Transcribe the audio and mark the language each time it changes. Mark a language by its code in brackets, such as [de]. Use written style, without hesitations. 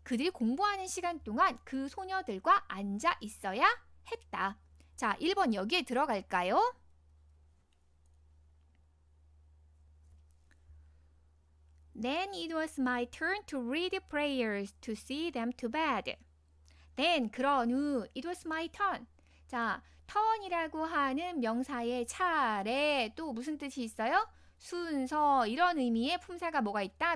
[ko] 그들이 공부하는 시간 동안 그 소녀들과 앉아 있어야 했다. 자, 1번 여기에 들어갈까요? [en] Then it was my turn to read prayers to see them to bed. Then [ko] 그런 후 [en] it was my turn. [ko] 자, turn이라고 하는 명사의 차례 또 무슨 뜻이 있어요? 순서 이런 의미의 품사가 뭐가 있다?